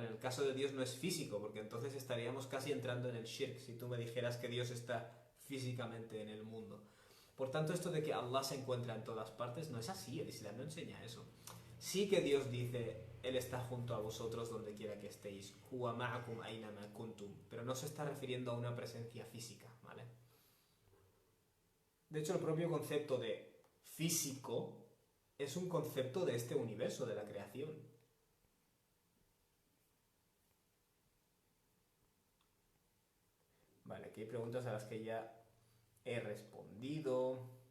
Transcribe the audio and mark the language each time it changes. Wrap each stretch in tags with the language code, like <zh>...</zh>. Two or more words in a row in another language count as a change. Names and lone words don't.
<es>En el caso de Dios no es físico, porque entonces estaríamos casi entrando en el shirk si tú me dijeras que Dios está físicamente en el mundo. Por tanto, esto de que Allah se encuentra en todas partes no es así, el Islam no enseña eso. Sí que Dios dice, Él está junto a vosotros donde quiera que estéis,</es> <ar>هو معكم أينما كنتم,</ar> <es>pero no se está refiriendo a una presencia física, ¿vale? De hecho, el propio concepto de físico es un concepto de este universo, de la creación. Vale, aquí hay preguntas a las que ya he respondido.</es>